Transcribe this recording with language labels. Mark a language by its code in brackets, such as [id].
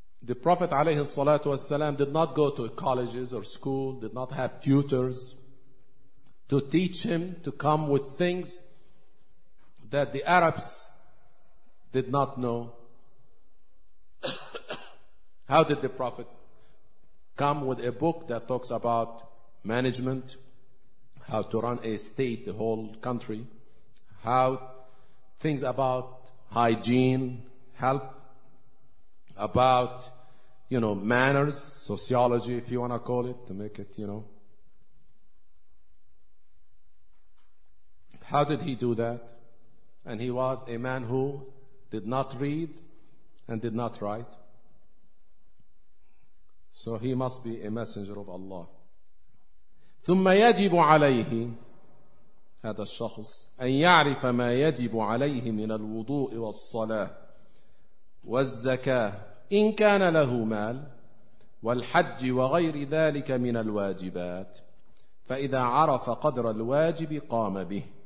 [en] The Prophet عليه الصلاة والسلام did not go to colleges or school, did not have tutors to teach him to come with things that the Arabs did not know. How did the Prophet come with a book that talks about management, how to run a state, the whole country, how things about hygiene, health, about manners, sociology, if you want to call it, to make it, How did he do that? And he was a man who did not read and did not write. So he must be a messenger of Allah. [ar] ثم يجب عليه هذا الشخص أن يعرف ما يجب عليه من الوضوء والصلاة والزكاة إن كان له مال والحج وغير ذلك من الواجبات، فإذا عرف قدر الواجب قام به.